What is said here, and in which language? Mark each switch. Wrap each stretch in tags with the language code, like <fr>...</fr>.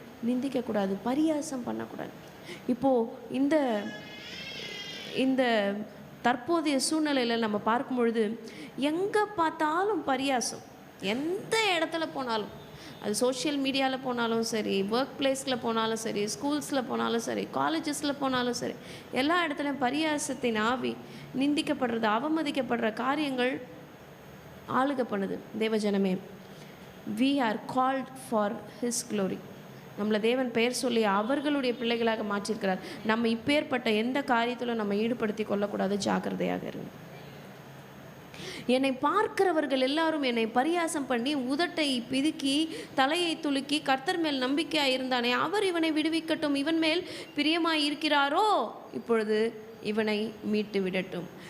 <ta>நிந்திக்கக்கூடாது, பரியாசம் பண்ணக்கூடாது. இப்போது இந்த தற்போதைய சூழ்நிலையில் நம்ம பார்க்கும் பொழுது எங்கே பார்த்தாலும் பரியாசம். எந்த இடத்துல போனாலும், அது சோஷியல் மீடியாவில் போனாலும் சரி, ஒர்க் பிளேஸில் போனாலும் சரி, ஸ்கூல்ஸில் போனாலும் சரி, காலேஜஸில் போனாலும் சரி, எல்லா இடத்துலையும் பரியாசத்தின் ஆவி, நிந்திக்கப்படுறது, அவமதிக்கப்படுற காரியங்கள் ஆளுகை பண்ணுது.</ta> <en>தேவஜனமே, we are called for his glory.</en> <ta>நம்மளை தேவன் பெயர் சொல்லி அவர்களுடைய பிள்ளைகளாக மாற்றிருக்கிறார். நம்ம இப்பேற்பட்ட எந்த காரியத்திலும் நம்ம ஈடுபடுத்தி கொள்ளக்கூடாது, ஜாக்கிரதையாக இருங்க. என்னை பார்க்கிறவர்கள் எல்லாரும் என்னை பரியாசம் பண்ணி உதட்டை பிதுக்கி தலையை துலுக்கி, கர்த்தர் மேல் நம்பிக்கையாக இருந்தானே அவர் இவனை விடுவிக்கட்டும், இவன் மேல் பிரியமாய் இருக்கிறாரோ இப்பொழுது இவனை மீட்டு விடட்டும்.</ta>